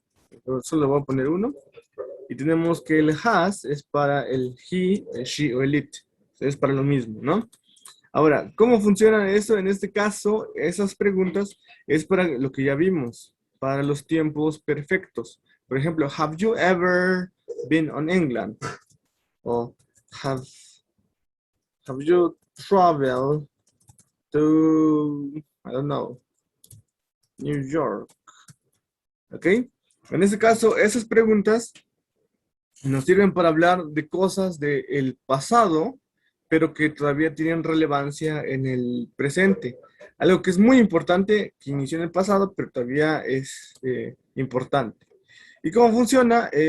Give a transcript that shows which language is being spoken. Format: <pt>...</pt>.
<es>Entonces, solo voy a poner uno. Y tenemos que el has es para el he, el she o el it. Es para lo mismo, ¿no? Ahora, ¿cómo funciona eso? En este caso, esas preguntas es para lo que ya vimos, para los tiempos perfectos. Por ejemplo,</es> <en>have you ever been on England? O have you traveled to, I don't know, New York?</en> <es>¿Ok? En este caso, esas preguntas nos sirven para hablar de cosas del pasado, pero que todavía tienen relevancia en el presente. Algo que es muy importante, que inició en el pasado, pero todavía es importante. ¿Y cómo funciona?</es>